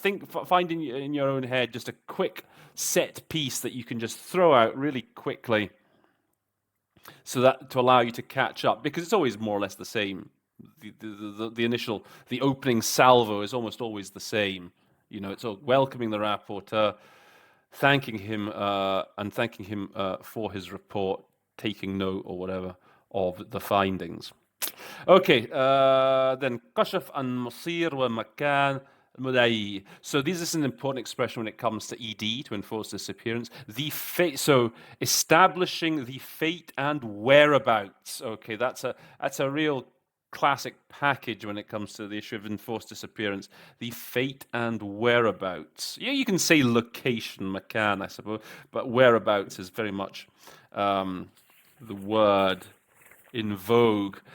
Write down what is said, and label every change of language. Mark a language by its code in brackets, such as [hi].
[en] Find in your own head just a quick set piece that you can just throw out really quickly, so that to allow you to catch up, because it's always more or less the same. The opening salvo is almost always the same. It's all welcoming the rapporteur, thanking him for his report, taking note or whatever of the findings. [ar] Okay, then كشف عن مصير ومكان المدعي. [en] So this is an important expression when it comes to ED, to enforce disappearance. So establishing the fate and whereabouts. Okay, that's a real classic package when it comes to the issue of enforced disappearance. The fate and whereabouts. Yeah, you can say location, makan, I suppose, but whereabouts is very much the word in vogue.